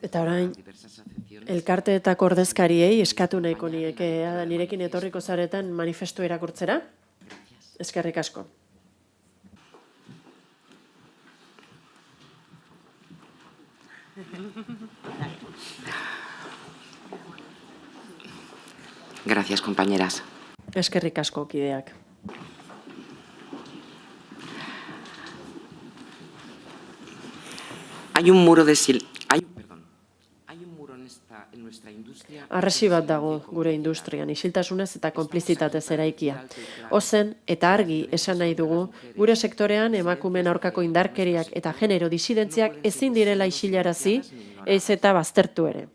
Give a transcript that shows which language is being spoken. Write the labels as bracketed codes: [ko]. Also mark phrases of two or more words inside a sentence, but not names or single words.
[eu] Eta orain, elkarteetako ordezkariei eskatu nahiko nieke nirekin etorriko zareten manifestu irakurtzera. Eskerrik asko. [es] Gracias, compañeras. [eu] Eskerrik asko, kideak. [es] Hay un muro de [eu] Arresi bat dago gure industrian, isiltasunez eta konplizitatez eraikia. Ozen eta argi esan nahi dugu, gure sektorean emakumeen aurkako indarkeriak eta genero disidentziak ezin direla isilarazi, ez eta baztertu ere.